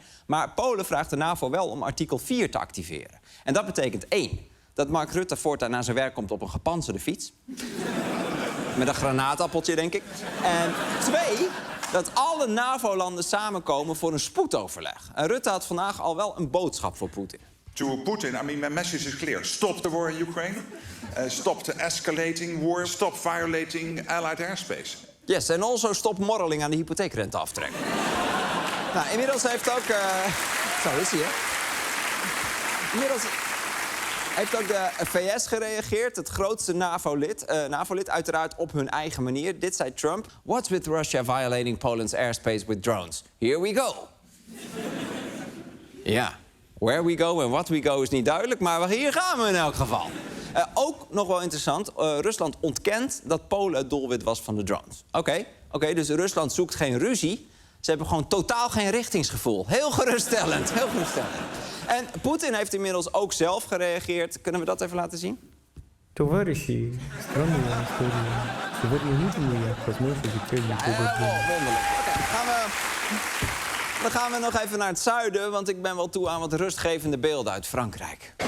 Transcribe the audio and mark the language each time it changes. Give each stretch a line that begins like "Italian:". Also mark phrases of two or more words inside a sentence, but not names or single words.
Dutch: Maar Polen vraagt de NAVO wel om artikel 4 te activeren. En dat betekent 1. Dat Mark Rutte voortaan naar zijn werk komt op een gepantserde fiets. Met een granaatappeltje, denk ik. En 2, dat alle NAVO-landen samenkomen voor een spoedoverleg. En Rutte had vandaag al wel een boodschap voor Poetin.
English: To Putin, I mean, my message is clear. Stop the war in Ukraine. Stop the escalating war. Stop violating allied airspace.
Dutch: Yes, en
English: also stop
Dutch: morreling aan de hypotheekrenteaftrek. Nou, inmiddels heeft ook... Zo is hij, hè? Inmiddels heeft ook de VS gereageerd, het grootste NAVO-lid, uiteraard op hun eigen manier. Dit zei Trump.
English: What's with Russia violating Poland's airspace with drones? Here we go.
Dutch: Ja,
English: where we go
Dutch: en
English: what we go
Dutch: is niet duidelijk, maar hier gaan we in elk geval. Ook nog wel interessant, Rusland ontkent dat Polen het doelwit was van de drones. Oké, dus Rusland zoekt geen ruzie. Ze hebben gewoon totaal geen richtingsgevoel. Heel geruststellend, heel geruststellend. En Poetin heeft inmiddels ook zelf gereageerd. Kunnen we dat even laten zien?
Russian: Товарищи, странная история. Сегодня видели я возможно
Dutch: wonderlijk. Dan gaan we nog even naar het zuiden, want ik ben wel toe aan wat rustgevende beelden uit Frankrijk.